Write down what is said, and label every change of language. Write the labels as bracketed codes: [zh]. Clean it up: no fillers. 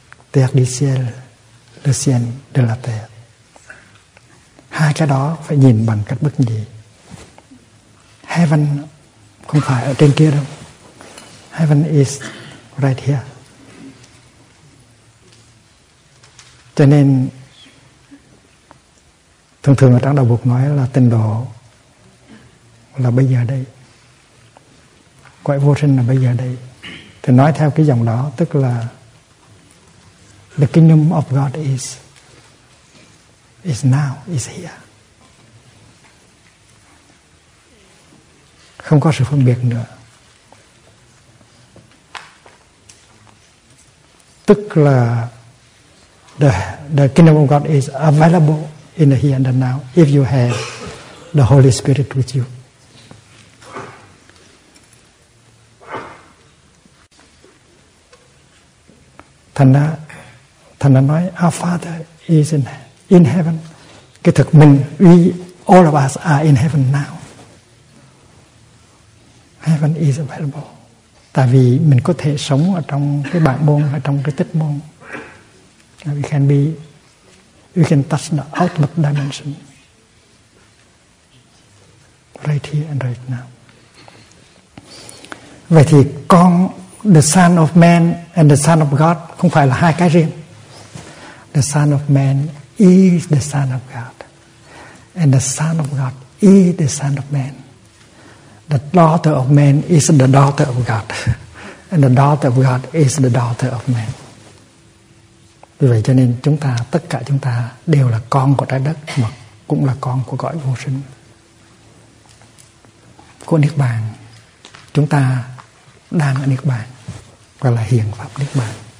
[fr] Terre du ciel, le ciel de la terre. [vi] Hai cái đó phải nhìn bằng cách bất nhị. Heaven không phải ở trên kia đâu. [en] Heaven is right here. [vi] Cho nên thường thường ở trong đạo Phật nói là tịnh độ là bây giờ đây, quả vô sinh là bây giờ đây. Thì nói theo cái dòng đó tức là [en] the kingdom of God is now, is here. [vi] Không có sự phân biệt nữa. Tức là [en] the kingdom of God is available in the here and the now if you have the Holy Spirit with you. [vi] Thành đã nói [en] our Father is in heaven. [vi] Cái thực mình, [en] we all of us are in heaven now. Heaven is available. [vi] Tại vì mình có thể sống ở trong cái bản môn, ở trong cái tích môn. [en] We can touch the ultimate dimension. Right here and right now. [vi] Vậy thì con, [en] the son of man and the son of God [vi] không phải là hai cái riêng. [en] The son of man is the son of God. And the son of God is the son of man. The daughter of man is the daughter of God. And the daughter of God is the daughter of man. [vi] Vì vậy cho nên chúng ta, tất cả chúng ta đều là con của trái đất mà cũng là con của cõi vô sinh. Của Niết Bàn. Chúng ta đang ở Niết Bàn. Gọi là hiện pháp Niết Bàn.